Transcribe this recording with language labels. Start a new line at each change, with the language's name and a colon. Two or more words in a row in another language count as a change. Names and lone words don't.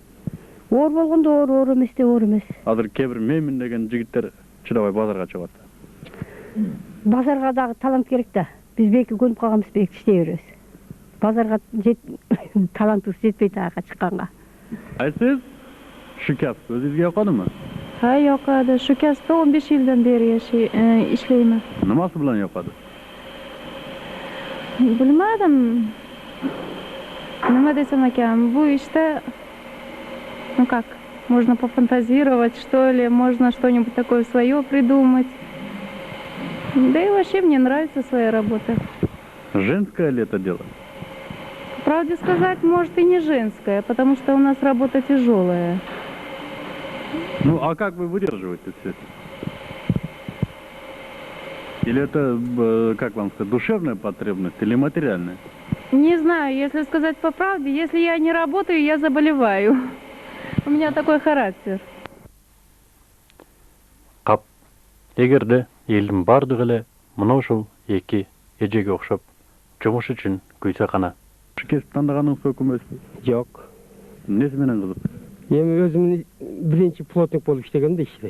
Kyrgyz: Оор болгондо оор эмес де оор эмес. Азыр кээ бир менмин деген жигиттер чыдабай базарга чыгат. Базарга дагы талант керек да. Биз беки көнүп калганбыз, беки иштей беребиз. базарга талантыбыз жетпейт ага чыкканга.
Uzbek: Ай сиз şu kasb o'zingizga yoqadimi? Ha, yoqadi. Shu kasbda 15 yildan beri ishlayman. Nimasi bilan yoqadi? Bilmadim. Nima desam ekan, bu işte,
Russian: ну как, можно пофантазировать, что ли, можно что-нибудь такое свое придумать. Да и вообще мне нравится своя работа. Женское ли это дело? По правде сказать, может и не женская, потому что у нас работа тяжелая. Ну, а как вы выдерживаете все это? Или это, как вам сказать, душевная потребность или материальная? Не знаю, если сказать по правде, если я не работаю, я заболеваю. У меня такой характер.
Kyrgyz: Кап. Эгерде элдин бардыгы эле мына ушул эки эжеге окшоп жумуш үчүн күйсө кана. Кесип тандыганыңыз өкүм эмеспи? Жок. Эмнеси менен кызык? Эми өзүм биринчи плотник болуп иштегем да иште.